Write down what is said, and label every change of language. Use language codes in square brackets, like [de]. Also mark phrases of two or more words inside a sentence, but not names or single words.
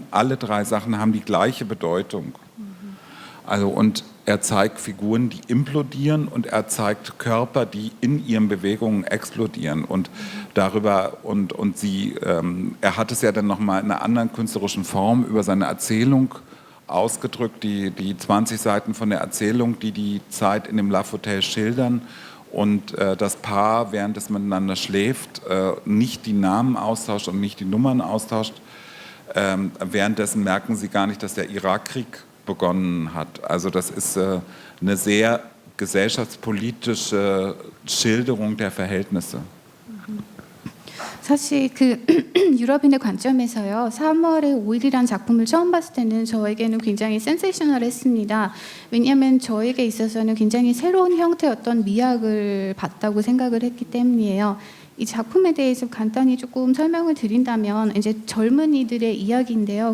[de] Alle drei Sachen haben die gleiche Bedeutung. Also, und er zeigt Figuren, die implodieren und er zeigt Körper, die in ihren Bewegungen explodieren und darüber er hat es ja dann nochmal in einer anderen künstlerischen Form über seine Erzählung ausgedrückt, die 20 Seiten von der Erzählung, die Zeit in dem [en] Love Hotel [de] schildern und das Paar, während es miteinander schläft, nicht die Namen austauscht und nicht die Nummern austauscht. Währenddessen merken sie gar nicht, dass der Irakkrieg begonnen hat. Also das ist eine sehr gesellschaftspolitische Schilderung der Verhältnisse. [ko] 사실 그 유럽인의 관점에서요, 3월의 5일이란 작품을 처음 봤을 때는 저에게는 굉장히 센세이셔널했습니다. 왜냐하면 저에게 있어서는 굉장히 새로운 형태의 어떤 미학을 봤다고 생각을 했기 때문이에요. 이 작품에 대해서 간단히 조금 설명을 드린다면 이제 젊은이들의 이야기인데요.